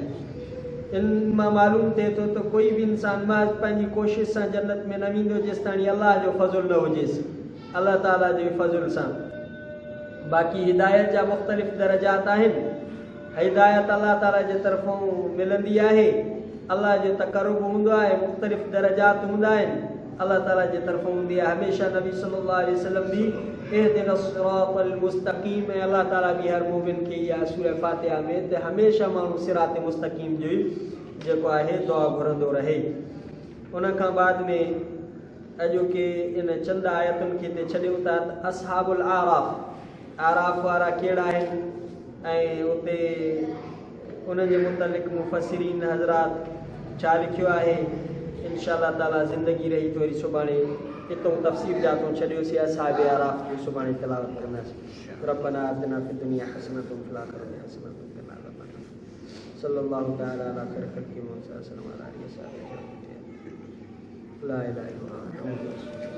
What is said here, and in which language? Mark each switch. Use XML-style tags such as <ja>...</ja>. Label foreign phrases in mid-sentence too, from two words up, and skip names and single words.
<sd>इन मां मालूम थिए थो त कोई बि इंसान महज़ पंहिंजी कोशिशि सां जन्नत में न वेंदो जेसि ताईं अलाह जो फज़ुल न हुजेसि, अलाह ताला जे फज़ुल सां। बाक़ी हिदायत जा मुख़्तलिफ़ दरजात आहिनि। हिदायत अलाह ताला जे तरफ़ों मिलंदी आहे, अलाह जो तक़र्रुब हूंदो आहे, मुख़्तलिफ़ दरजात हूंदा आहिनि, अलाह ताला जे तरफ़ों हूंदी आहे। हमेशह नबी</sd> <ar>صلى الله عليه وسلم बि اهدنا الصراط المستقيم,</ar> <sd>ऐं अलाह ताला बि हर मोमिन खे इहा सूरह फातिहा में त हमेशह माण्हू</sd> <ar>صراط مستقيم</ar> <sd>जो ई जेको आहे दुआ घुरंदो रहे। उन खां बाद में अॼोके इन चंद आयतुनि खे ते छॾियूं था त</sd> <ar>أصحاب الأعراف,</ar> <sd>आराफ़ वारा कहिड़ा आहिनि ऐं उते उन्हनि जे मुतलिक़ मुफ़सिरीन हज़रात छा लिखियो आहे।</sd> <ar>إن شاء الله تعالى</ar> <sd>ज़िंदगी रही तो वरी सुभाणे हितों तफ़सीर जा तो छॾियोसीं।</sd> <ar>أصحاب الأعراف</ar> <sd>जो सुभाणे तिलावत कंदासीं।</sd> <ar>ربنا آتنا في الدنيا حسنة وفي الآخرة حسنة وقنا عذاب النار. صلى الله تعالى على خير الخلق محمد صلى الله عليه وسلم لا إله إلا الله.</ar>